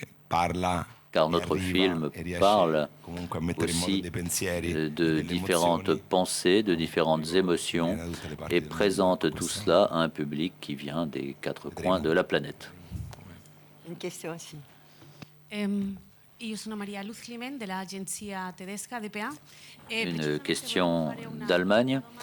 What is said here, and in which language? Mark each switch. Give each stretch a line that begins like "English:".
French: Car notre film parle aussi de différentes pensées, de différentes émotions et présente tout cela à un public qui vient des quatre coins de la planète. Une question aussi.
Italian: Io sono Maria Luz Climent de l'agenzia tedesca DPA.
French: Une question d'Allemagne.